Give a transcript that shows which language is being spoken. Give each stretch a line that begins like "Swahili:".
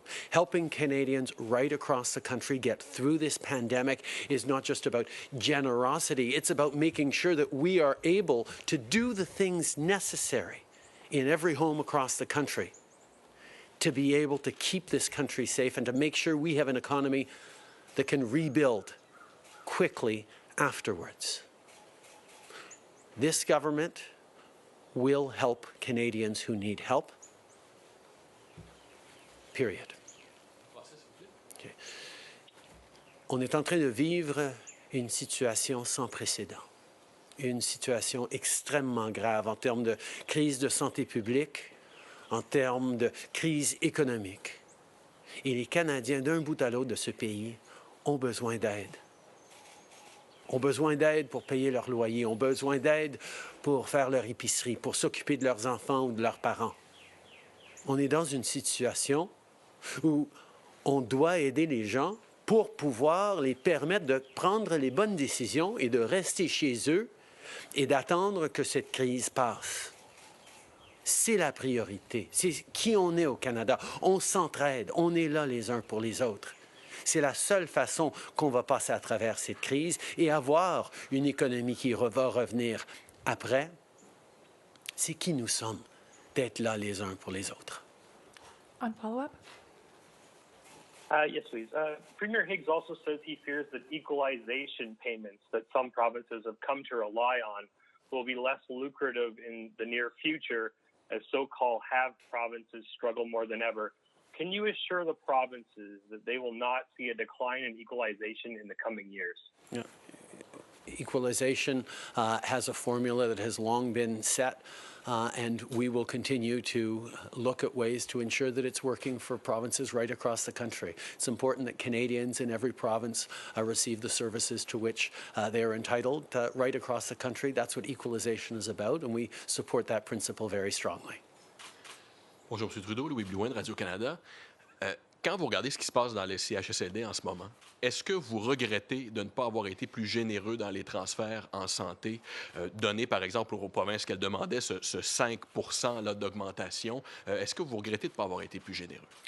English: Helping Canadians right across the country get through this pandemic is not just about generosity, it's about making sure that we are able to do the things necessary in every home across the country to be able to keep this country safe and to make sure we have an economy that can rebuild quickly afterwards. This government will help Canadians who need help, period. Okay.
French: On est en train de vivre une situation sans précédent, une situation extrêmement grave en termes de crise de santé publique, en termes de crise économique. Et les Canadiens, d'un bout à l'autre de ce pays, ont besoin d'aide. Ont besoin d'aide pour payer leur loyer, ont besoin d'aide pour faire leur épicerie, pour s'occuper de leurs enfants ou de leurs parents. On est dans une situation où on doit aider les gens pour pouvoir les permettre de prendre les bonnes décisions et de rester chez eux et d'attendre que cette crise passe. C'est la priorité. C'est qui on est au Canada. On s'entraide. On est là les uns pour les autres. C'est la seule façon qu'on va passer à travers cette crise et avoir une économie qui va revenir après. C'est qui nous sommes d'être là les uns pour les autres. On follow-up?
English: Yes, please. Premier Higgs also says he fears that equalization payments that some provinces have come to rely on will be less lucrative in the near future as so-called have provinces struggle more than ever. Can you assure the provinces that they will not see a decline in equalization in the coming years? Yeah. Equalization has a formula that has long been set, and we will continue to look at ways to ensure that it's working for provinces right across the country. It's important that Canadians in every province receive the services to which they are entitled right across the country. That's what equalization is about, and we support that principle very strongly.
French: Bonjour, M. Trudeau, Louis Blouin de Radio-Canada. Quand vous regardez ce qui se passe dans les CHSLD en ce moment, est-ce que vous regrettez de ne pas avoir été plus généreux dans les transferts en santé, donnés par exemple aux provinces qu'elles demandaient ce 5 % d'augmentation? Est-ce que vous regrettez de ne pas avoir été plus généreux?